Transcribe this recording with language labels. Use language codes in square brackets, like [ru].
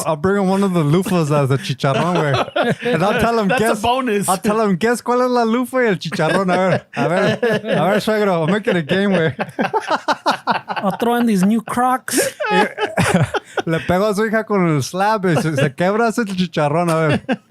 [en] I'll bring him one of the lufas as a chicharrón, güey. And I'll tell him, That's a bonus. [es] I'll tell him, guess cuál es la lufa y el chicharrón. [en] A ver, suegro, I'll make it a game, güey. I'll throw in these new Crocs. [es] Le pego a su hija con el slab y se quebra ese chicharrón, a ver.